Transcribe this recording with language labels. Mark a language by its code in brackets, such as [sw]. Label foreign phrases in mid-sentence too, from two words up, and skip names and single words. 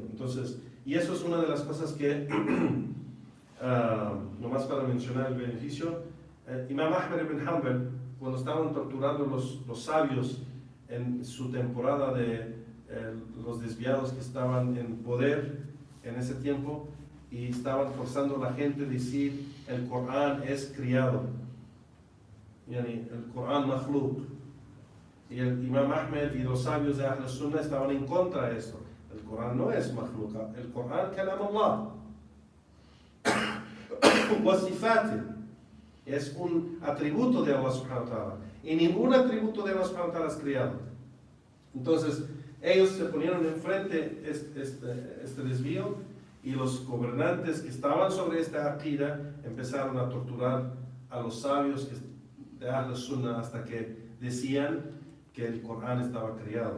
[es] Entonces, y eso es una de las cosas que, nomás para mencionar el beneficio, Imam Ahmed ibn Hanbal, cuando estaban torturando los sabios en su temporada de los desviados que estaban en poder en ese tiempo, y estaban forzando a la gente a decir el Corán es criado, yani, el Corán makhluk, y el Imam Ahmed y los sabios de Ahl Sunnah estaban en contra de esto. El Corán no es makhluk, el Corán [ar] كلام الله وصفات, [es] es un atributo de Allah [ar] سبحانه وتعالى, [es] y ningún atributo de Allah [ar] سبحانه وتعالى [es] es criado. Entonces ellos se ponieron enfrente este desvío, y los gobernantes que estaban sobre esta aqida empezaron a torturar a los sabios de Ahl Sunnah hasta que decían que el Corán estaba criado.